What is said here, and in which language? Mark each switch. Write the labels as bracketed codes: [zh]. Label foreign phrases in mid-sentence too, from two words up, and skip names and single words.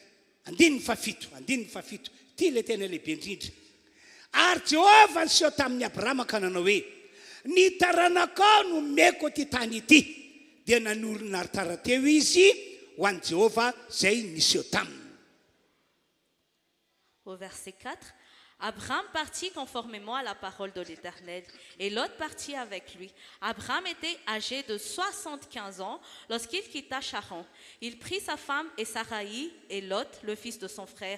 [mg] 17. Ty le tena lehibe indrindra. Ary Jehovah niseho tamin'ny Abrahama ka nanao hoe ny taranakao no meko ty tany ity. Dia nanorina ary tarateo izy ho an'i Jehovah zay niseho taminy. [fr] Au verset 4, Abraham partit conformément à la parole de l'Éternel, et Lot partit avec lui. Abraham était âgé de 75 ans lorsqu'il quitta Charan. Il prit sa femme et Sarai et Lot, le fils de son frère.